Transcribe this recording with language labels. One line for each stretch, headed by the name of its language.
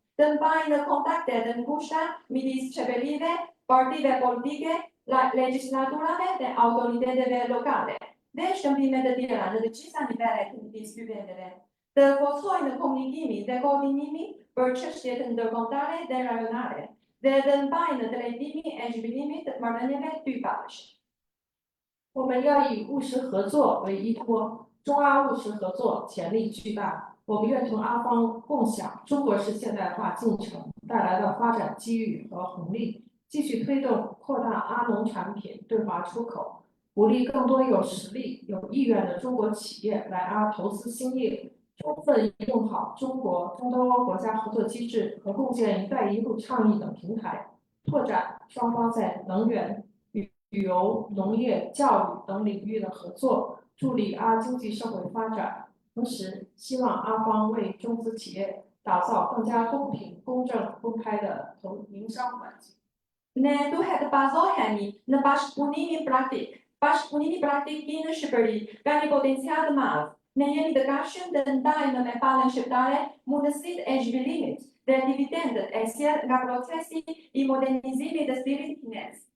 Albanian: Të mbajnë kontakte të ngushta midis qeverive, partive politike, legjislaturave dhe autoriteteve lokale dhe shkëmbime të tjera në të gjitha nivelet midis dy vendeve. Të forcojnë komunikimin dhe koordinimin për çështjet ndërkombëtare dhe rajonale dhe të mbajnë drejtimin e zhvillimit të marrëdhënieve dypalësh.
Chinese: 我们要以务实合作为依托，中阿务实合作潜力巨大。我们愿同阿方共享中国式现代化进程带来的发展机遇和红利，继续推动扩大阿农产品对华出口，鼓励更多有实力、有意愿的中国企业来阿投资兴业，充分用好中国中东欧国家合作机制和共建“一带一路”倡议等平台，拓展双方在能源、旅游、农业、教育等领域的合作，助力阿经济社会发展。同时，希望阿方为中资企业打造更加公平、公正、公开的营商环境。
Albanian: Ne duhet të bazohemi në bashkëpunimin praktik. Bashkëpunimi praktik në Shqipëri ka një potencial të madh. Ne jemi të gatshëm të ndajmë me palën shqiptare mundësitë e zhvillimit dhe dividendet e sjellë nga procesi i modernizimit të stilit kinez.